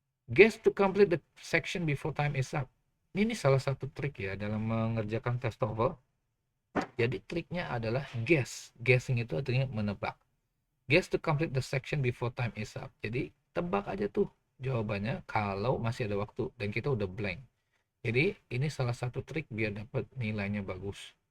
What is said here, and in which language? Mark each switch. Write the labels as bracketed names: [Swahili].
[English] Guess to complete the section before time is up. [Indonesian] Ini salah satu trik ya dalam mengerjakan tes TOEFL. Jadi triknya adalah guess. Guessing itu artinya menebak. [English] Guess to complete the section before time is up. [Indonesian] Jadi tebak aja tuh jawabannya kalau masih ada waktu dan kita udah blank. Jadi ini salah satu trik biar dapat nilainya bagus.